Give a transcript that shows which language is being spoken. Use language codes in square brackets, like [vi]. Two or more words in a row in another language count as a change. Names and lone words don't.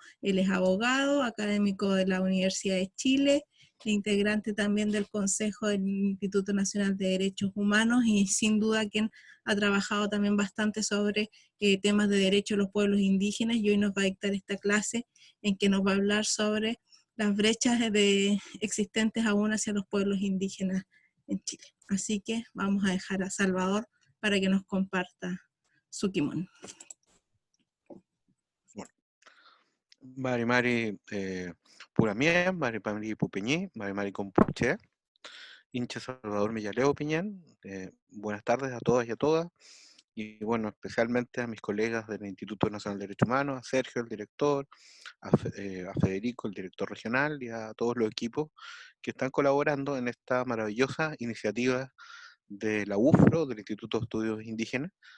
[es] Él es abogado, académico de la Universidad de Chile, e integrante también del Consejo del Instituto Nacional de Derechos Humanos y sin duda quien ha trabajado también bastante sobre temas de derechos de los pueblos indígenas, y hoy nos va a dictar esta clase en que nos va a hablar sobre las brechas existentes aún hacia los pueblos indígenas en Chile. Así que vamos a dejar a Salvador para que nos comparta su kimono. Bueno, [arn] Mari Mari Puramien, Mari Mari Pupeñí, Mari Mari Compuche, hincha Salvador Millaleo Piñén. [es] Buenas tardes a todas y a todas. Y bueno, especialmente a mis colegas del Instituto Nacional de Derechos Humanos, a Sergio, el director, a Federico, el director regional, y a todos los equipos que están colaborando en esta maravillosa iniciativa de la UFRO, del Instituto de Estudios Indígenas.